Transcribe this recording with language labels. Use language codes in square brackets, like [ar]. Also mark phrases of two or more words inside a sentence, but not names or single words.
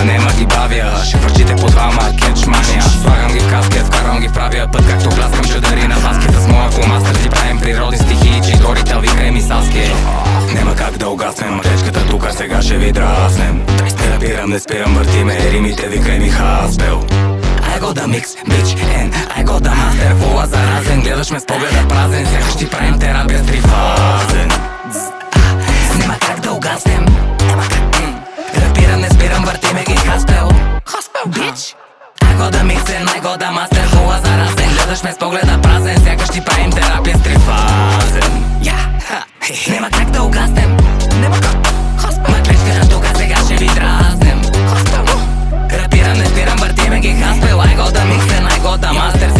[bg] Нема ги бавя, шифърчите по двама, кетчмания. Слагам ги в каскет, вкарвам ги в правия път, както пляскам чадари на баскета с моя фломастър. Ти правим природни стихии, че горите викай ми Саске. Нема как да угаснем, течката тука сега ще ви драснем. Не набирам, не спирам, въртиме римите, викай ми Хаспел. [en] I got the mix, bitch, and I got the master. [bg] Фула заразен, гледаш ме с погледа празен. Сякаш ти правим терапия с трифазен. Нема как да угаснем, разбирам, не спирам, въртиме ги Хаспел. [en] Bitch, I got the mix and I got the master. [bg] Фула заразен, гледаш ме с погледа празен. Сякаш ти правим терапия с трифазен. Нема как да угаснем, ма клечката тука сега ще ви дразнем. Разбирам, не спирам, въртиме ги Хаспел. [en] I got the mix and I got the master.